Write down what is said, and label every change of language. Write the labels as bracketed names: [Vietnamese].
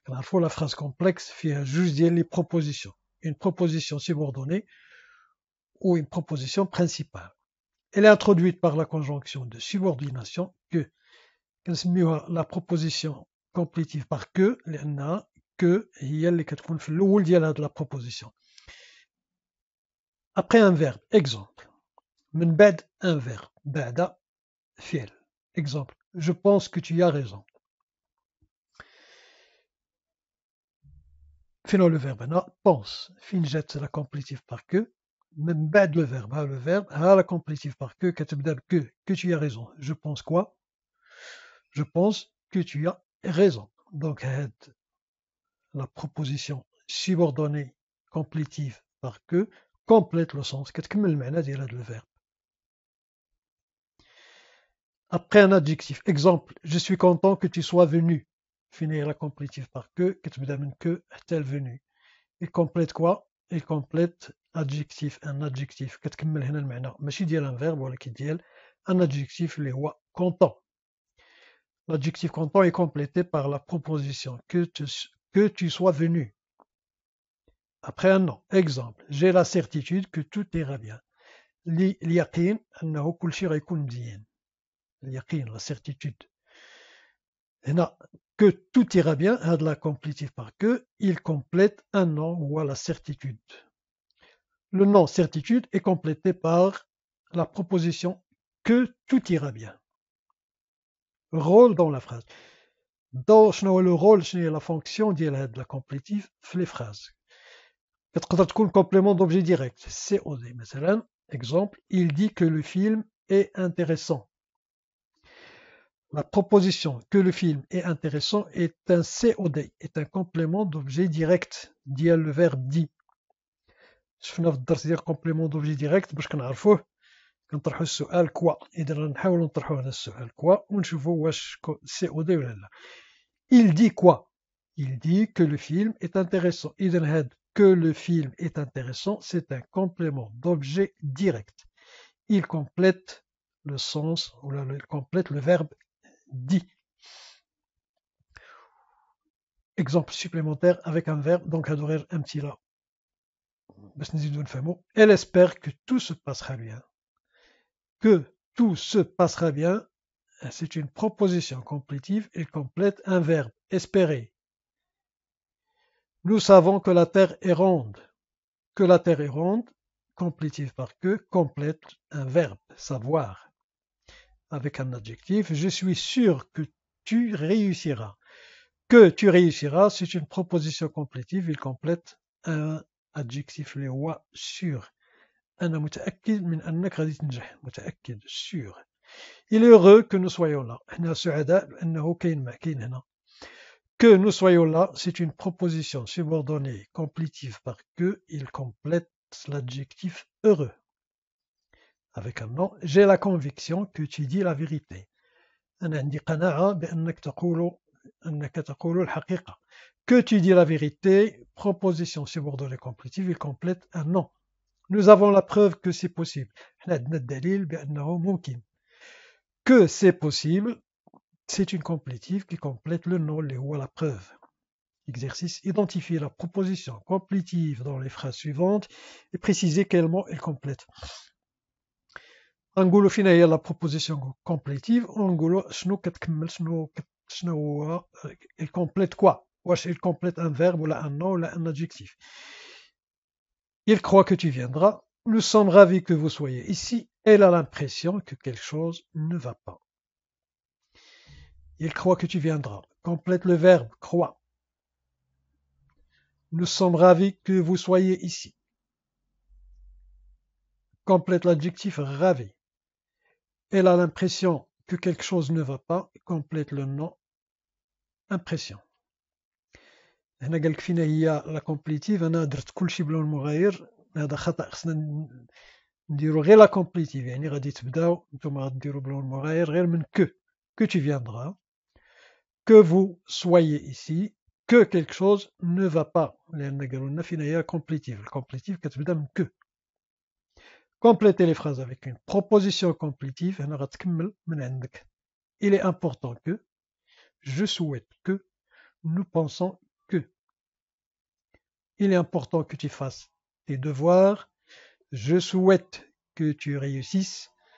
[Arabic] كنعرفوا [French] la phrase complexe [Arabic] فيها جوج ديال [French] les propositions. Une proposition subordonnée ou une proposition principale. Elle est introduite par la conjonction de subordination que [Arabic] كنسميوها [French] la proposition complétive par que [Arabic] لأنها [French] que [Arabic] هي اللي كتكون في الأول ديال هاد [French] la proposition. Après un verbe, exemple. [Arabic] من بعد [French] un verbe, [Arabic] بعد فعل. [French] Exemple. Je pense que tu as raison. [Arabic] فين هو [French] le verbe هنا؟ pense. [Arabic] فين جات [French] la complétive par que؟ [Arabic] من بعد [French] le verbe. ها le verbe ها la complétive par que كتبدا ب que tu as raison. Je pense quoi? Je pense que tu as raison. Donc [Arabic] هاد [French] la proposition subordonnée complétive par que complète le sens. [Arabic] كتكمل المعنى ديال هاد [French] le verbe. Après un adjectif. Exemple. Je suis content que tu sois venu. Finir la complétive par que [Arabic] كتبدا من [French] que حتى venu. Il complète quoi? Il complète adjectif. Un adjectif [Arabic] كتكمل هنا المعنى ماشي ديال [French] un verbe [Arabic] ولكن ديال un adjectif اللي هو content. [French] L'adjectif content est complété par la proposition que tu sois venu. Après un nom. Exemple. J'ai la certitude que tout ira bien. [Arabic] اليقين أنه كل شيء غيكون مزيان. اليقين [French] la certitude. هنا que tout ira bien [Arabic] هاد [French] la complétive par que il complète un nom ou la certitude. Le nom certitude est complété par la proposition que tout ira bien. Rôle dans la phrase. dans [Arabic] شنو هو [French] le rôle [Arabic] شنو هي [French] la fonction [Arabic] ديال هاد [French] la complétive في les phrases. [Arabic] كتقدر تكون [French] complément d'objet direct. COD مثلا. Exemple. Il dit que le film est intéressant. La proposition que le film est intéressant est un COD, est un complément d'objet direct ديال le verbe dit. [Arabic] شفنا في الدرس ديال [French] complément d'objet direct [Arabic] باش كنعرفوه كنطرحوا السؤال كوا. إذا نحاولوا نطرحوا هذا السؤال كوا ونشوفوا واش COD ولا لا. [French] Il dit quoi? Il dit que le film est intéressant. [Arabic] إذا هاد [French] que le film est intéressant c'est un complément d'objet direct. Il complète le sens ou il complète le verbe dit. Exemple supplémentaire avec un verbe donc [Arabic] هادو [French] un petit là. Elle espère que tout se passera bien. Que tout se passera bien, c'est une proposition complétive. Elle complète un verbe espérer. Nous savons que la Terre est ronde. Que la Terre est ronde, complétive par que, complète un verbe savoir. Avec un adjectif, je suis sûr que tu réussiras. Que tu réussiras, c'est une proposition complétive. Il complète un adjectif [Arabic] اللي هو [French] sûr. [Arabic] أنا متأكد من أنك غادي تنجح. متأكد sûr. [French] Il est heureux que nous soyons là. [Arabic] إحنا سعداء بأنه كاين هنا. [French] Que nous soyons là, c'est une proposition subordonnée complétive par que il complète l'adjectif heureux. avec un non, j'ai la conviction que tu dis la vérité. [Arabic] أنا عندي قناعة بأنك تقول الحقيقة. [French] Que tu dis la vérité, proposition subordonnée complétive, il complète un non. Nous avons la preuve que c'est possible. [Arabic] إحنا عندنا الدليل بأنه ممكن. [French] Que c'est possible, c'est une complétive qui complète le non, [Arabic] اللي هو [French] la preuve. Exercice, identifier la proposition complétive dans les phrases suivantes et préciser quel mot elle complète. [Arabic] غنقولوا فين هي لا بروبوزيسيون كومبليتيف ونقولوا شنو كتكمل شنو هو [French] il complète quoi. [Arabic] واش [French] il complète un verbe ولا un nom ولا un adjectif. Il croit que tu viendras. Nous sommes ravis que vous soyez ici. Elle a l'impression que quelque chose ne va pas. Il croit que tu viendras. Complète le verbe croit. Nous sommes ravis que vous soyez ici. Complète l'adjectif ravi. Elle a l'impression que quelque chose ne va pas. Complète le nom impression. [Arabic] هنا قالك فينا هي لا كومبليتيف. انا درت كلشي بلون مغاير، هذا خطأ. خصنا نديرو غير لا كومبليتيف، يعني غادي تبداو نتوما غديرو بلون مغاير غير من [French] que tu viendras, que vous soyez ici, que quelque chose ne va pas، [Arabic] لأن قالوا لنا فين هي كومبليتيف. الكومبليتيف كتبدا من que. [French] Complétez les phrases avec une proposition complétive. [Arabic] هنا غتكمل من عندك. [French] Il est important que, je souhaite que, nous pensons que. Il est important que tu fasses tes devoirs. Je souhaite que tu réussisses.